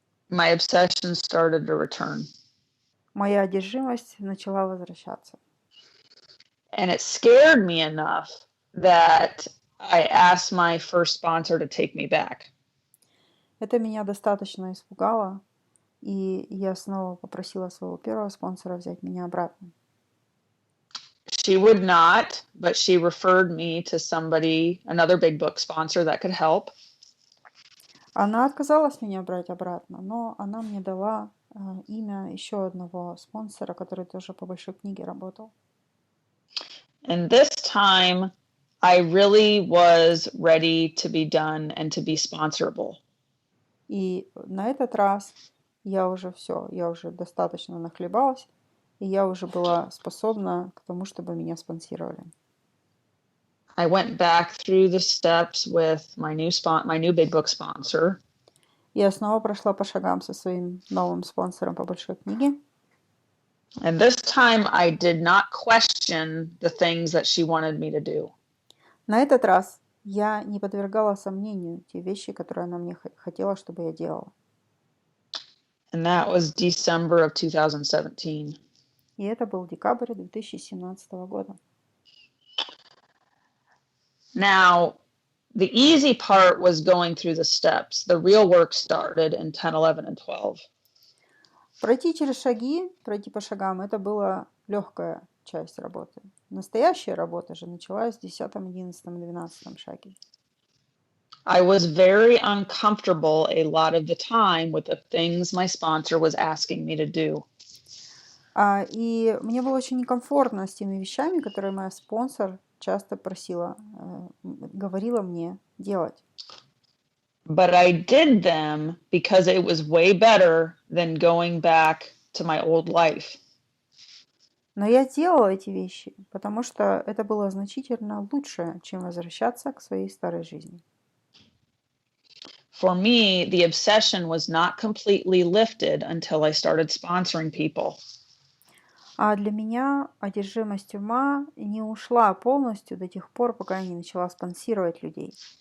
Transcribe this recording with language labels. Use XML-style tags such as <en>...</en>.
<en>my obsession started to return.</en> <ru>Моя одержимость начала возвращаться.</ru> <en>And it scared me enough that I asked my first sponsor to take me back.</en> <ru>Это меня достаточно испугало, и я снова попросила своего первого спонсора взять меня обратно.</ru> <en>She would not, but she referred me to somebody, another big book sponsor that could help.</en> <ru>Она отказалась меня брать обратно, но она мне дала имя еще одного спонсора, который тоже по большой книге работал.</ru> <en>And this time, I really was ready to be done and to be sponsorable.</en> <ru>И на этот раз я уже достаточно нахлебалась, и я уже была способна к тому, чтобы меня спонсировали.</ru> <en>I went back through the steps with my new big book sponsor.</en> <ru>Я снова прошла по шагам со своим новым спонсором по большой книге.</ru> <en>And this time I did not question the things that she wanted me to do.</en> <ru>На этот раз я не подвергала сомнению те вещи, которые она мне хотела, чтобы я делала.</ru> <en>And that was December of 2017.</en> <ru>И это был декабрь 2017 года.</ru> <en>Now, the easy part was going through the steps. The real work started in 10, 11, and 12.</en> <ru>Пройти через шаги, пройти по шагам, это была легкая часть работы. Настоящая работа же началась в 10, 11 и 12 шаге.</ru> <en>I was very uncomfortable a lot of the time with the things my sponsor was asking me to do.</en> <ru>И мне было очень некомфортно с теми вещами, которые моя спонсор часто говорила мне делать.</ru> <en>But I did them because it was way better than going back to my old life.</en> <ru>Но я делала эти вещи, потому что это было значительно лучше, чем возвращаться к своей старой жизни.</ru> <en>for me, the obsession was not completely lifted until I started sponsoring people.</en> <ru>А для меня одержимость ума не ушла полностью до тех пор, пока я не начала спонсировать людей.</ru>